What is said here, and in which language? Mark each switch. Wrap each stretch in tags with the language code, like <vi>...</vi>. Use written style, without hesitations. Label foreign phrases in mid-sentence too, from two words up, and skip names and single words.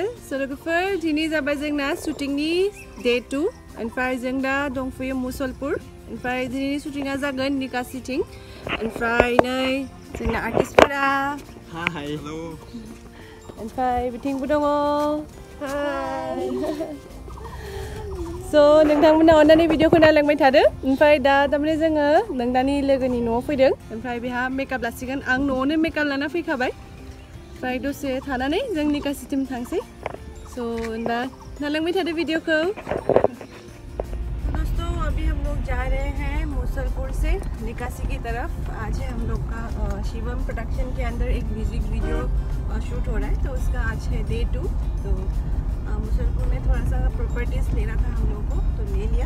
<brx>So logofer, dini जाबाय जोंना shootingनि day 2. ओमफ्राय जों दा दंफैयो मुसलपुर. ओमफ्राय दिनैनि shootinga जागोन निकासिथिं. ओमफ्राय नै जोंना आर्टिस्टफोरा.</brx> <en>Hi. Hello.</en> <brx>ओमफ्राय बिथिंबो दङ. Hi. So नोंथांमोना अन्नानै भिडिअखौ नायलांबाय थादो. ओमफ्राय दा तारमाने जोङो नोंदानि लोगोनि न'आव फैदों. ओमफ्राय बेहा मेकआप लासिगोन. आं न'आवनो मेकआप लाना फैखाबाय. फ्राय दसे थानानै जों निकासिथिं थांसै. सो होनबा नायलांबाय थादो वीडियो को.</brx> <hi>दोस्तों अभी हम लोग जा रहे हैं मुसलपुर से निकासी की तरफ. आज है हम लोग का शिवम प्रोडक्शन के अंदर एक</hi> <en>music video</en> <hi>शूट हो रहा है. तो उसका आज है डे 2. तो मुसलपुर में थोड़ा सा प्रॉपर्टीज लेना था हम लोग को, तो ले लिया.</hi>